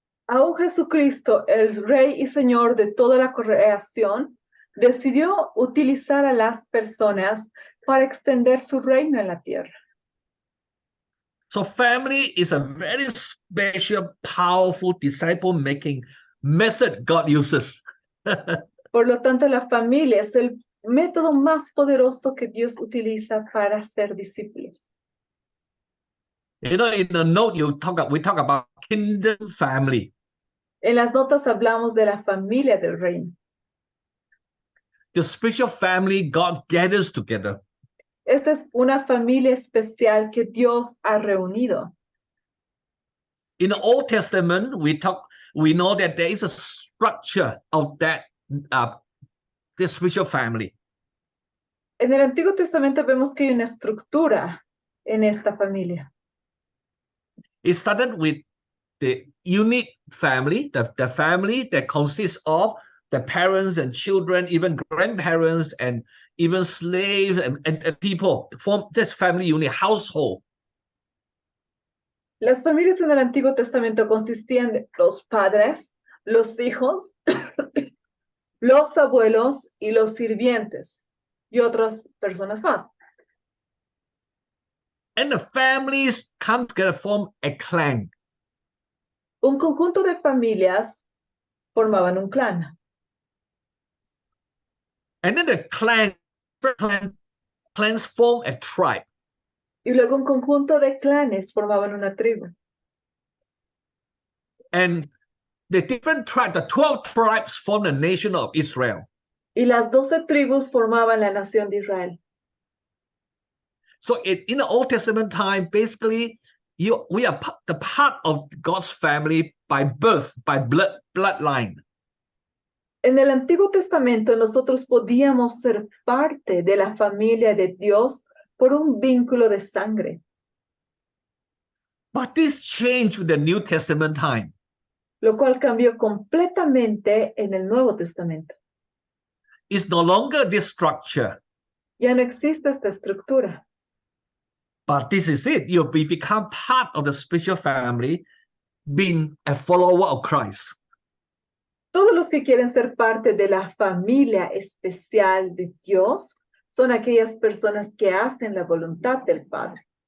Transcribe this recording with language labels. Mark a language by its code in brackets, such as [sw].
[es] Aún Jesucristo, el Rey y Señor de toda la creación, decidió utilizar a las personas para extender su reino en la tierra. [en] So family is a very special, powerful disciple-making method God uses. [es] Por lo tanto, la familia es el método más poderoso que Dios utiliza para ser discípulos. [en] You know, in the note we talk about kingdom family. [es] En las notas hablamos de la familia del reino. [en] The spiritual family God gathers together. [es] Esta es una familia especial que Dios ha reunido. [en] In the Old Testament, we know that there is a structure of that the spiritual family. [es] En el Antiguo Testamento vemos que hay una estructura en esta familia. [en] It started with the unique family, the family that consists of the parents and children, even grandparents, and even slaves and people form this family unit, household. [es] Las familias en el Antiguo Testamento consistían de los padres, los hijos, los abuelos y los sirvientes y otras personas más. [en] And the families come together, form a clan. [es] Un conjunto de familias formaban un clan. [en] And then the clans form a tribe. [es] Y luego un conjunto de clanes formaban una tribu. [en] And the different tribes, the 12 tribes form the nation of Israel. [es] Y las 12 tribus formaban la nación de Israel. [en] So in the Old Testament time, basically, we are the part of God's family by birth, by bloodline. [es] En el Antiguo Testamento nosotros podíamos ser parte de la familia de Dios por un vínculo de sangre. [en] But this changed with the New Testament time. [es] Lo cual cambió completamente en el Nuevo Testamento. [en] It's no longer this structure. [es] Ya no existe esta estructura. [en] But this is it. You become part of the spiritual family, being a follower of Christ. [es] Todos los que quieren ser parte de la familia especial de Dios son aquellas personas que hacen la voluntad del Padre.